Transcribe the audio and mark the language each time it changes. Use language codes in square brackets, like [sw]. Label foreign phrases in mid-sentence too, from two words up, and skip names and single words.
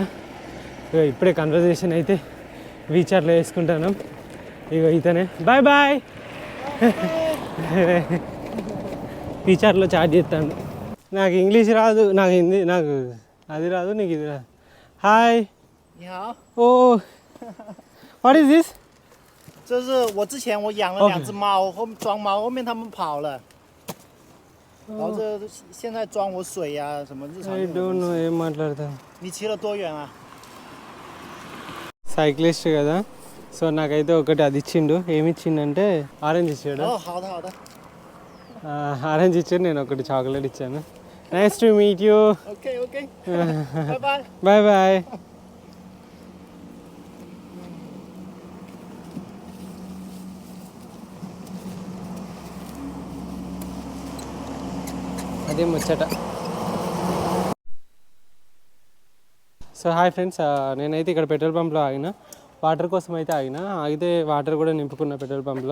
[te] ఇక ఇప్పుడే కన్వర్జేషన్ అయితే వీచార్లో వేసుకుంటున్నాం. ఇక ఇతనే [en] bye bye [te] వీచార్లో చాట్ చేస్తాను. నాకు ఇంగ్లీష్ రాదు, నాకు హిందీ, నాకు అది రాదు, నీకు ఇది రాదు. [en] Hi. Oh what is this? [zh] 这是我之前我养了2只猫，装猫后面它们跑了，然后这现在装我水呀、什么日常。 [en] I don't know [te] ఏం మాట్లాడతాను. [zh] 你骑了多远啊？ [te] సైక్లిస్ట్ కదా, సో నాకైతే ఒకటి అది ఇచ్చిండు. ఏమి ఇచ్చిండంటే ఆరెంజ్ ఇచ్చాడు. [zh] 哦，好的好的。 [te] ఆరెంజ్ ఇచ్చాడు, నేను ఒకటి చాక్లెట్ ఇచ్చాను. [en] Nice to meet you. OK OK， [zh] 拜拜。 [en] bye bye. [te] అదే ముచ్చట. సో [en] hi friends, [te] నేనైతే ఇక్కడ [en] petrol pump [te] ఆగిన, వాటర్ కోసం అయితే ఆగితే వాటర్ కూడా నింపుకున్న [en] petrol pump.